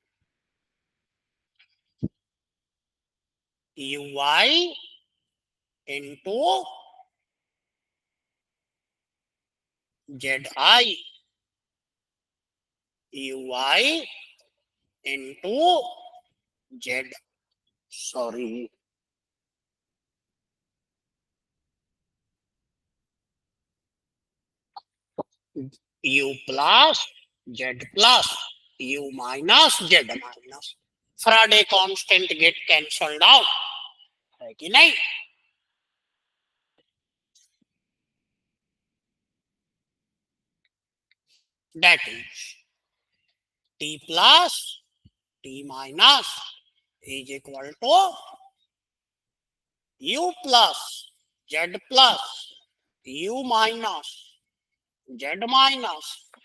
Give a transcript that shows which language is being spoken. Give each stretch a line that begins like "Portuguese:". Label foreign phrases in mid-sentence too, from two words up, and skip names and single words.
English: Ui into Zi Ui into Z. Sorry. U plus Z plus U minus Z minus. Faraday constant get cancelled out.
Hindi: है कि नहीं?
English: That is T plus T minus is equal to U plus Z plus U minus Z minus